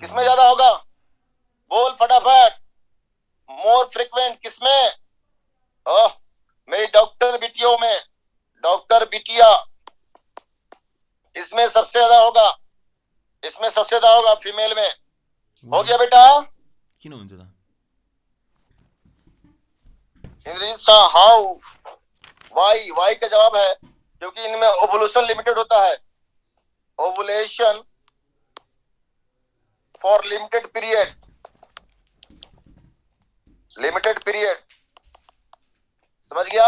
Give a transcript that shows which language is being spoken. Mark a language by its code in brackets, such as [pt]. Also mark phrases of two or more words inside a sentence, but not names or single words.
[hi] किसमें ज्यादा होगा? बोल फटाफट। [en] more frequent [hi] किसमें? ओह, मेरी डॉक्टर बिटियों में, डॉक्टर बिटिया, इसमें सबसे ज्यादा होगा, इसमें सबसे ज्यादा होगा फीमेल में। हो गया बेटा। [ne] किन हुन्छ त? [hi] इंद्रजीत शाह, हाउ, वाई का जवाब है क्योंकि इनमें ओवुलेशन लिमिटेड होता है। [en] ovulation for limited period, limited period, [hi] समझ गया?